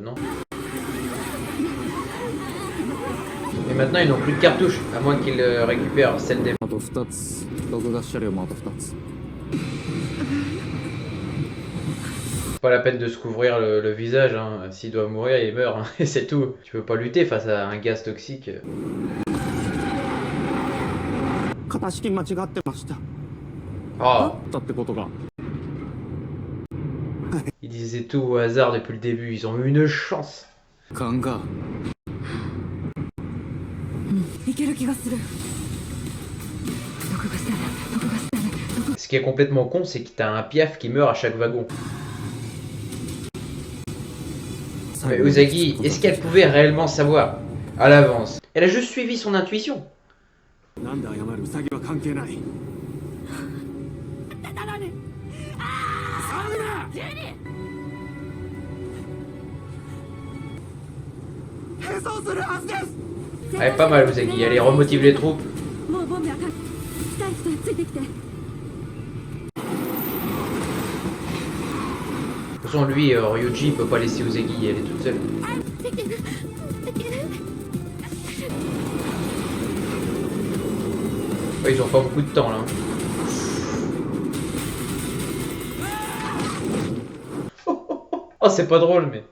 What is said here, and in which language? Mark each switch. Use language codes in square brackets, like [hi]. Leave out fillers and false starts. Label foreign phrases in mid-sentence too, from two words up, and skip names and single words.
[fr] Non. Et maintenant ils n'ont plus de cartouches, à moins qu'ils récupèrent celle des... [ja] あと2つ。毒ガス車両もあと2つ。 [fr] Pas la peine de se couvrir le visage, hein. S'ils doivent mourir, ils meurent, hein. Et c'est tout. Tu peux pas lutter face à un gaz toxique. [ja] 型式間違ってました。 [fr] Oh, [ja] だってことが。 [fr] ils disaient tout au hasard depuis le début, ils ont eu une chance. [ja] ガンガン。いける気がする。毒ガスだね。毒ガスだね。 [fr] Ce qui est complètement con, c'est que t'as un piaf qui meurt à chaque wagon. Mais Uzagi, est-ce qu'elle pouvait réellement savoir à l'avance? Elle a juste suivi son intuition. [ja] なんで謝るウサギは関係ない。 [fr] Elle est pas mal, Usagi. Elle remotive les troupes. [ja] もうボンベは近い人ついてきて。 [fr] De toute façon, lui, Ryuji, il peut pas laisser Usagi y aller toute seule. Ouais, ils ont pas beaucoup de temps là. Oh, c'est pas drôle, mais.